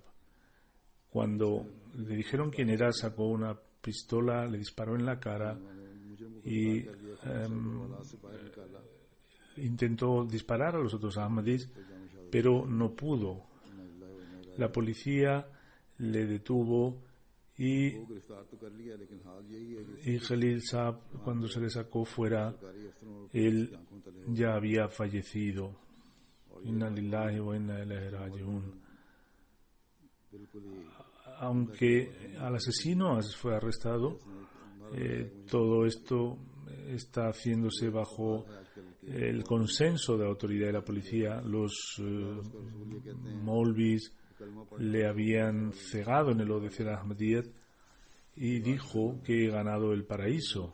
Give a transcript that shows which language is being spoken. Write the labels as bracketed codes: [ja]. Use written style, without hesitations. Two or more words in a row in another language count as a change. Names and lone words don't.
[es] Cuando le dijeron quién era, sacó una pistola, le disparó en la cara y intentó disparar a los otros Ahmadis, pero no pudo. La policía le detuvo y Khalil Sahab, cuando se le sacó fuera, él ya había fallecido. [ar] إنا لله وإنا إليه راجعون. [es] Aunque al asesino fue arrestado, todo esto está haciéndose bajo el consenso de la autoridad de la policía. Los Maulvis le habían cegado en el obedecer a Ahmadiyyat y dijo que he ganado el paraíso.